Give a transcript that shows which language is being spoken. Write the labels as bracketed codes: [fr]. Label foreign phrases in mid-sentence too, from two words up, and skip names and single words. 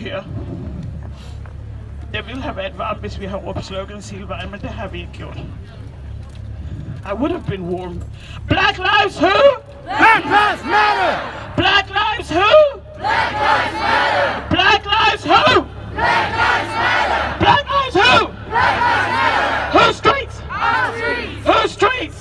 [da] her. Jeg ville have været varm, hvis vi havde råbt slogans hele vejen, men det har vi ikke gjort. [en] I would have been warm. Black lives who? Black lives matter! Black lives who? Black lives matter! Black lives who? Black lives matter! Black lives who? Black lives matter! Whose streets? Our streets! Whose streets?